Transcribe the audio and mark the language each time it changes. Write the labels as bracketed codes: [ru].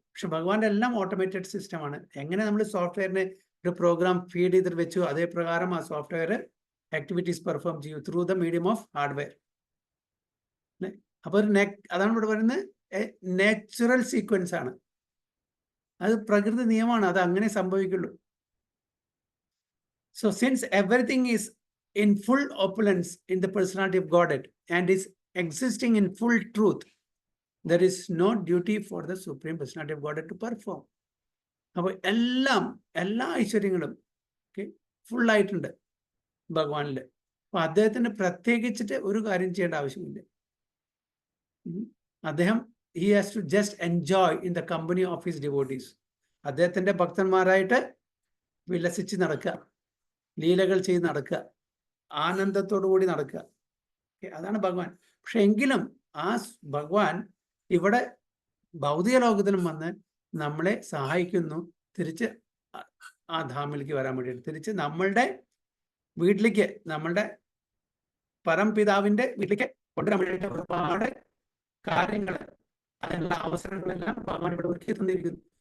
[ml] പക്ഷെ ഭഗവാന്റെ എല്ലാം ഓട്ടോമേറ്റഡ് സിസ്റ്റമാണ്. എങ്ങനെ നമ്മൾ സോഫ്റ്റ്വെയറിനെ ഒരു പ്രോഗ്രാം ഫീഡ് ചെയ്തിട്ട് വെച്ചു, അതേ പ്രകാരം ആ സോഫ്റ്റ്വെയർ ആക്ടിവിറ്റീസ് പെർഫോം ചെയ്യും [en] Through the medium of hardware. [ml] അപ്പൊ അതാണ് ഇവിടെ പറയുന്നത്, നാച്ചുറൽ സീക്വൻസ് ആണ്. അത് പ്രകൃതി നിയമമാണ്, അത് അങ്ങനെ സംഭവിക്കുള്ളൂ. [en] So since everything is in full opulence in the personality of Godhead and is existing in full truth, there is no duty for the Supreme Personality of Godhead to perform. [ml] അപ്പോൾ എല്ലാ ഐശ്വര്യങ്ങളും full ആയിട്ടുണ്ട് ഭഗവാനിൽ. അപ്പൊ അദ്ദേഹത്തിന് പ്രത്യേകിച്ചിട്ട് ഒരു കാര്യം ചെയ്യേണ്ട ആവശ്യമില്ല. [en] അദ്ദേഹം he has to just enjoy in the company of his devotees. [ml] അദ്ദേഹത്തിന്റെ ഭക്തന്മാരായിട്ട് വിലസിച്ച് നടക്കുക, ലീലകൾ ചെയ്ത് നടക്കുക, ആനന്ദത്തോടു കൂടി നടക്കുക. അതാണ് ഭഗവാൻ. പക്ഷെ എങ്കിലും ആ ഭഗവാൻ ഇവിടെ ഭൗതിക ലോകത്തിലും വന്ന് നമ്മളെ സഹായിക്കുന്നു, തിരിച്ച് ആ ധാമിലേക്ക് വരാൻ വേണ്ടിയിട്ട്, തിരിച്ച് നമ്മളുടെ വീട്ടിലേക്ക്, നമ്മളുടെ പരംപിതാവിന്റെ വീട്ടിലേക്ക് കൊണ്ടുവരാൻ വേണ്ടിയിട്ട് ഒരുപാട് കാര്യങ്ങൾ, അതിനുള്ള അവസരങ്ങളെല്ലാം ഭഗവാൻ ഇവിടെ ഒരുക്കി തന്നിരിക്കുന്നു.